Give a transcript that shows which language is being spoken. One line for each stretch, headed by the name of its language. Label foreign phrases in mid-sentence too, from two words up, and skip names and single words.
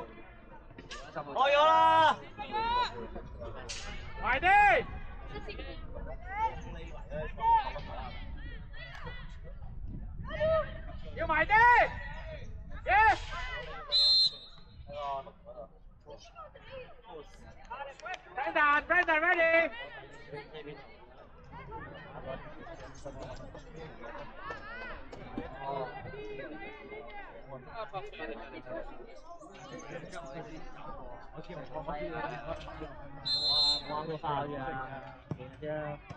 Cantonese: 開咗啦！埋啲。要埋啲。Yes。Brandon ready。哇個爆啫，啫。